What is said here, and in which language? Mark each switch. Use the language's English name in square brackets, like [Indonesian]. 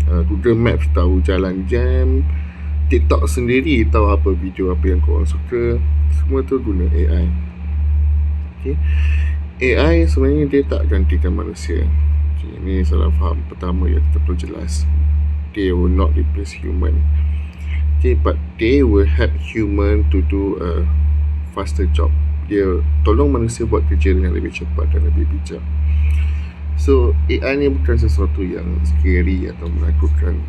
[Malay] Google Maps tahu jalan jam, TikTok sendiri tahu apa video apa yang korang suka. Semua tu guna AI. Okay. AI sebenarnya dia tak gantikan manusia. Okay, ini salah faham pertama yang kita perlu jelas. [English] They will not replace human. Okay, but they will help human to do a faster job. [Malay] Dia tolong manusia buat kerja dengan lebih cepat dan lebih bijak. So, AI ni bukan sesuatu yang scary atau menakutkan.